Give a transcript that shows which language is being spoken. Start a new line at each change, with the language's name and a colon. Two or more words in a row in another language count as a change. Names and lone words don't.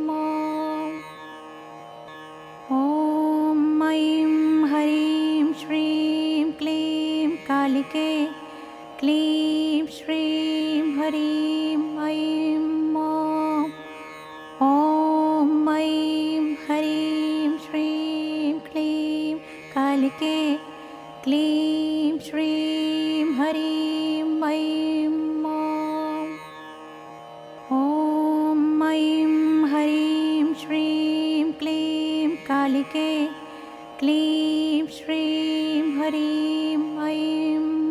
Sanskrit: ओम् मयिम् हरीम् श्रीम् क्लीम् कालिके क्लीम् श्रीम् हरीम् मयिम् ओम् मयिम् हरीम् श्रीम् क्लीम् कालिके क्लीं श्रीं हरीं ऐं ॐ ऐं हरीं श्रीं क्लीं कालिके क्लीं श्रीं हरीं ऐं